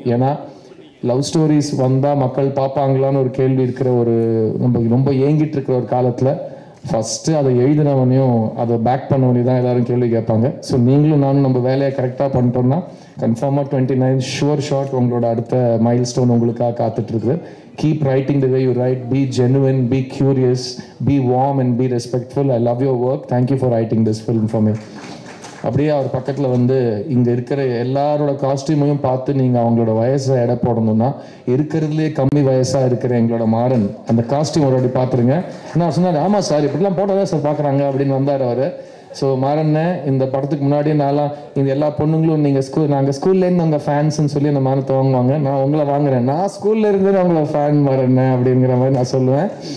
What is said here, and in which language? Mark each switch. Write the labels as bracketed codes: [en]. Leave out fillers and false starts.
[ta] ஏன்னா love stories வந்தால் மக்கள் பார்ப்பாங்களான்னு ஒரு கேள்வி இருக்கிற ஒரு நம்ம ரொம்ப ஏங்கிட்டு இருக்கிற ஒரு காலத்தில் ஃபஸ்ட்டு அதை எழுதினவனையும் அதை பேக் பண்ணவனையும் தான் எல்லோரும் கேள்வி கேட்பாங்க. ஸோ நீங்களும் நானும் நம்ம வேலையை கரெக்டாக பண்ணிட்டோம்னா கன்ஃபார்மாக 29 ஷுவர் ஷாட் உங்களோட அடுத்த மைல் ஸ்டோன் உங்களுக்காக காத்துட்ருக்கு. [en] Keep writing the way you write, be genuine, be curious, be warm and be respectful. I love your work. Thank you for writing this film for me. [ta] அப்படியே அவர் பக்கத்தில் வந்து இங்கே இருக்கிற எல்லாரோட காஸ்டியூமையும் பார்த்து நீங்கள் அவங்களோட வயசை எடை போடணும்னா இருக்கிறதுலே கம்மி வயசாக இருக்கிற எங்களோட மாறன் அந்த காஸ்டியூம் ஒரு வாட்டி பார்த்துருங்க. நான் சொன்னார், ஆமாம் சார் இப்படிலாம் போட்டால் தான் சார் பார்க்குறாங்க அப்படின்னு வந்தார் அவர். ஸோ மாறண்ணே, இந்த படத்துக்கு முன்னாடியே நான்லாம் இந்த எல்லா பொண்ணுங்களும் நீங்கள் நாங்கள் ஸ்கூல்லேருந்து உங்கள் ஃபேன்ஸ்ன்னு சொல்லி அந்த மானத்தை வாங்குவாங்க, நான் உங்களை வாங்குறேன், நான் ஸ்கூல்ல இருந்து அவங்கள ஃபேன் மாறண்ணே அப்படிங்கிற மாதிரி நான் சொல்லுவேன்.